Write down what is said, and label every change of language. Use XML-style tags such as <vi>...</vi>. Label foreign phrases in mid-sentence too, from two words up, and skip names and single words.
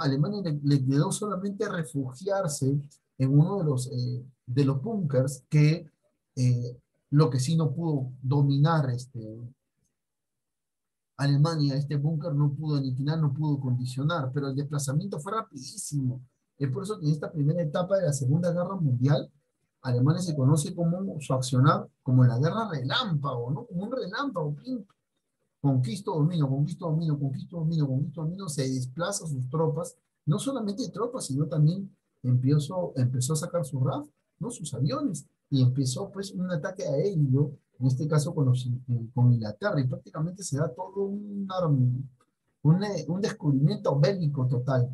<es>Alemania le quedó solamente refugiarse en uno de los búnkers que lo que sí no pudo dominar Alemania, este búnker no pudo aniquilar, no pudo condicionar, pero el desplazamiento fue rapidísimo. Es por eso que en esta primera etapa de la Segunda Guerra Mundial, Alemania se conoce como su accionar como la guerra relámpago, ¿no? Como un relámpago, ¡pim! Conquisto, domino, conquisto, domino, conquisto, domino, conquisto, domino, se desplaza sus tropas, no solamente tropas, sino también empezó a sacar su RAF, ¿no? Sus aviones, y empezó pues un ataque aéreo, en este caso con Inglaterra, y prácticamente se da todo un descubrimiento bélico total.</es>